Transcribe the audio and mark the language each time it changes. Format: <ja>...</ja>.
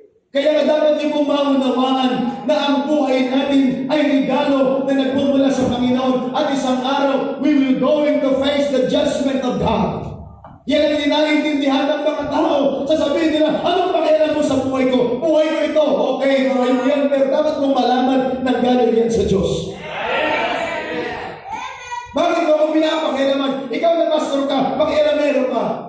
<tl>Kaya dapat niyo pong maunawaan na ang buhay natin ay regalo na nagmumula sa Panginoon. At isang araw,</tl> <en>we will going to face the judgment of God.</en> <tl>Yan ang ninaintindihan ng mga tao. Sasabihin nila, anong pakialam mo sa buhay ko? Buhay ko ito. Okay, buhay mo yan. Pero dapat mong malaman na galing yan sa Diyos. Bakit mo kung pinapakialaman? Ikaw na pastor ka, pakialamero ka.</tl>